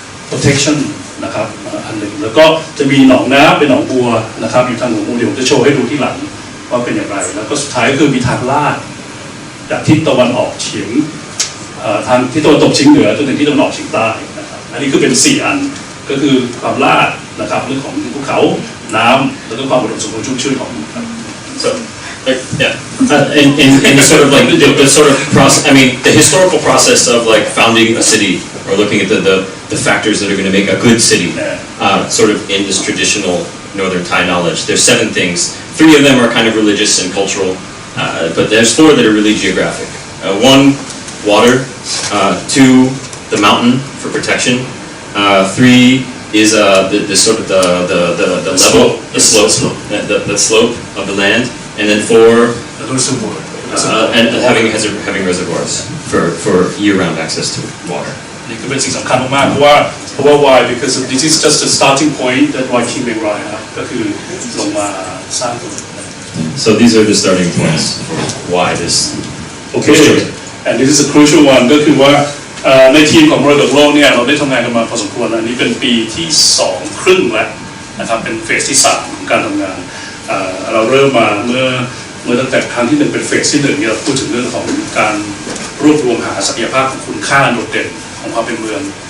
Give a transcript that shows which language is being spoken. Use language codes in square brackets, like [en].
[th] protection นะครับอันหนึ่งแล้วก็จะมีหนองน้ำเป็นหนองบัวนะครับอยู่ทางหัวมุมเดี๋ยวจะโชว์ให้ดูที่หลังว่าเป็นอย่างไรแล้วก็สุดท้ายก็คือมีทางลาดจากทิศตะวันออกเฉียงทางทิศตะวันตกเฉียงเหนือจนถึงทิศตะวันออกเฉียงใต้นะครับอันนี้คือเป็น4อันก็คือความลาดนะครับเรื่องของภูเขาน้ำแล้วก็ความอุดมสมบูรณ์ชุ่มชื่นของครับ [en] So, like, yeah, in the sort of like the sort of process. I mean, the historical process of like founding a city or looking at the factors that are going to make a good city, sort of in this traditional Northern Thai knowledge. There's 7 things. 3 of them are kind of religious and cultural, but there's 4 that are really geographic. 1, water. 2, the mountain for protection. 3 is the sort of the level, the slope of the land, and then 4, and having reservoirs for year-round access to water. [th] นี่คือเป็นสิ่งสำคัญมากๆเพราะว่า [en] why because this is just a starting point that why King Meng Rai [th] ครับก็คือลงมาสร้างตัว [en] So these are the starting points for why this. Okay, and this is a crucial one [th] ก็คือว่าในทีมของมรดกโลกเนี่ยเราได้ทำงานกันมาพอสมควรอันนี้เป็นปีที่2 ครึ่งแล้วนะครับเป็นเฟสที่3ของการทำงานเราเริ่มมาเมื่อตั้งแต่ครั้งที่1เป็นเฟสที่1เนี่ยเราพูดถึงเรื่องของการรวบรวมหาศักยภาพของคุณค่าโดดเด่นของความเป็นเมือง